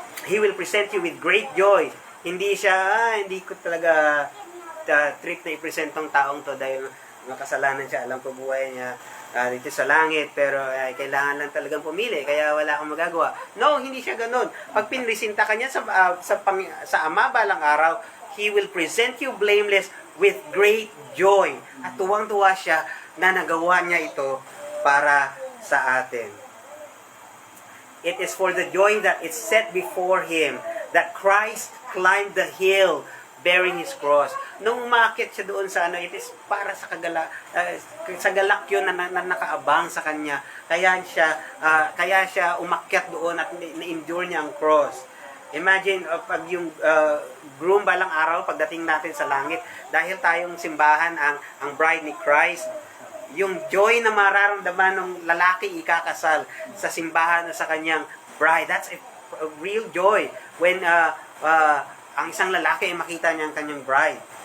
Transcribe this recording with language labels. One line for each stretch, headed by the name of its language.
English: He will present you with great joy.
Filipino: Hindi siya, hindi ko talaga trip na i-present tong taong to dahil makasalanan siya. Alam ko buhay niya dito sa langit, pero kailangan lang talagang pumili, kaya wala akong magagawa. No, hindi siya ganun. Pag pinresinta ka niya sa Ama balang araw,
English: He will present you blameless with great joy.
Filipino: At tuwang-tuwa siya na nagawa niya ito para sa atin.
English: It is for the joy that is set before Him that Christ climbed the hill bearing His cross.
Filipino: Nung umakyat siya doon sa it is para sa sa galak yun na nakaabang sa Kanya. Kaya siya umakyat doon at na-endure niya ang cross. Imagine, pag yung groom balang araw, pagdating natin sa langit, dahil tayong simbahan ang bride ni Christ, yung joy na mararamdaman ng lalaki ikakasal sa simbahan o sa kanyang bride,
English: that's a real joy
Filipino: when ang isang lalaki ay makita niya ang kanyang bride.